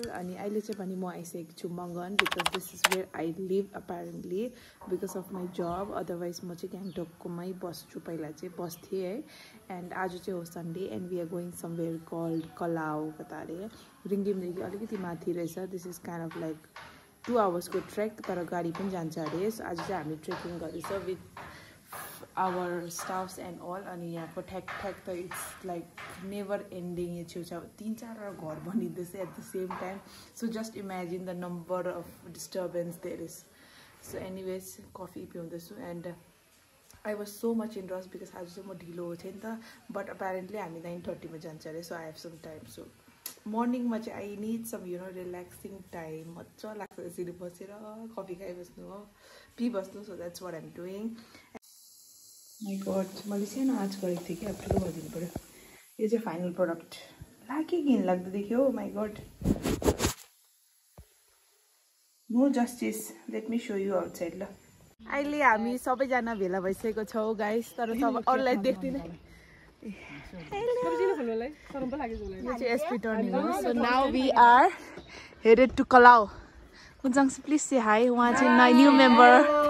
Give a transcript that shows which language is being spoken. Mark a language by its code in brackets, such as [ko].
[ne] अनि अहिले चाहिँ पनि म आइसकेको छु मगन [en] because this is where I live apparently because of my job. [ne] Otherwise म चाहिँ गान्तोकमै बस्छु, पहिला चाहिँ बस्थे है. And आज चाहिँ हो [en] Sunday and we are going somewhere called [ne] कलाउ कता अरे रिङ्गिमदेखि अलिकति माथि रहेछ. [en] This is kind of like 2 hours [ne] को ट्रेक, तर गाडी पनि जान्छ अरे. So आज चाहिँ हामी ट्रेकिङ गर्दैछ [en] with our staffs and all. [ne] अनि यहाँको ठ्याक ठ्याक त [en] It's like never ending. [ne] यो छेउछाउ 3-4 घर बनिँदैछ [en] At the same time. So just imagine the number of disturbance there is. So anyways [ne] coffee पिउँदैछु [en] and I was so much in rush because [ne] आज चाहिँ म ढिलो थिएँ नि त. [en] but apparently [ne] हामी 9:30 मा जान्छ अरे. [en] So I have some time. So मर्निङमा चाहिँ I need some relaxing time. [ne] मजा लाग्छ यसरी बसेर कफी खाइबस्नु हो, पिबस्नु. [en] So that's what I am doing. My god, [ne] मैले सानो आँच गरेको थिएँ कि अब ठुलो गरिदिनु पऱ्यो. यो चाहिँ फाइनल प्रडक्ट. लागे घिन लाग्दो देख्यो. [en] हो my god, no justice. Let me show you outside. [ne] ल अहिले हामी सबैजना भेला भइसकेको छौँ गाइस, तर सब अरूलाई देख्दिनँ. [en] So now we are headed to Kalau. Kunjang, please say hi. [ne] Uहाँ चाहिँ [en] my new member.